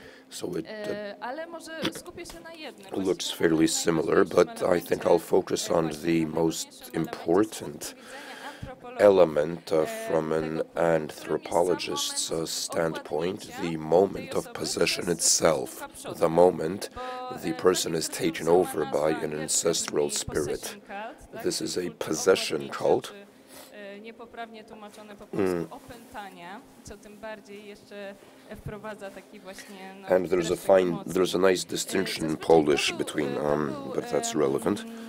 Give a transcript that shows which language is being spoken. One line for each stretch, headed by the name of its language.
English: So it looks fairly similar, but I think I'll focus on the most important element from an anthropologist's standpoint, the moment of possession itself, the moment the person is taken over by an ancestral spirit. This is a possession cult.
Polish: Niepoprawnie tłumaczone po prostu opętania, co tym bardziej jeszcze wprowadza taki właśnie...
English: And there's a nice distinction in Polish between, but that's relevant.